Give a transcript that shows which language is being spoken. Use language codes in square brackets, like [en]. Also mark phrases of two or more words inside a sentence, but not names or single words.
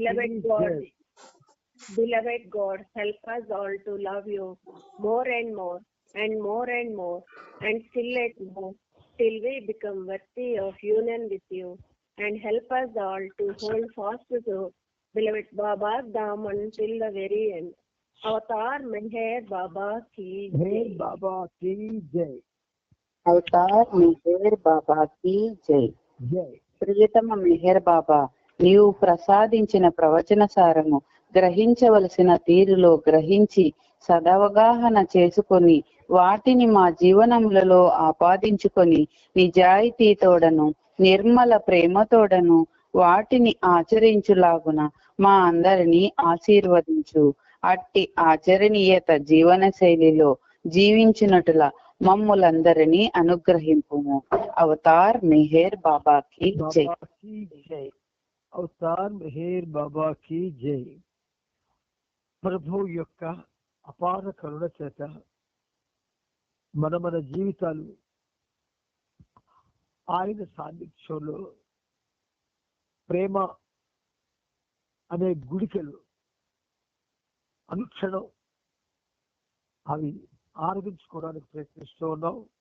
[en] Beloved God, help us all to love you more and more and more and more, and still let go till we become worthy of union with you, and help us all to hold fast to beloved Baba's Dham until the very end. [hi] अवतार मेहर बाबा की जय. बाबा की जय. [te] అవతార్ మెహర్ బాబాకి జై. జై. ప్రియతమ మెహర్ బాబా, నీవు ప్రసాదించిన ప్రవచన సారము గ్రహించవలసిన తీరులో గ్రహించి సదవగాహన చేసుకొని వాటిని మా జీవనములలో ఆపాదించుకొని నిజాయితీతోడను నిర్మల ప్రేమతోడను వాటిని ఆచరించులాగున మా అందరినీ ఆశీర్వదించు. అట్టి ఆచరణీయత జీవన శైలిలో జీవించినట్ల మమ్ములందరినీ అనుగ్రహింపుము. అవతార్ మెహర్ బాబాకి జై. అవతార్ మెహర్ బాబాకి జై. ప్రభు యొక్క అపార కరుణ చేత మన జీవితాలు ఆయన సాన్నిధ్యంలో ప్రేమ అనే గుడికలు అనుక్షణం అవి ఆరగించుకోవడానికి ప్రయత్నిస్తూ ఉన్నాం.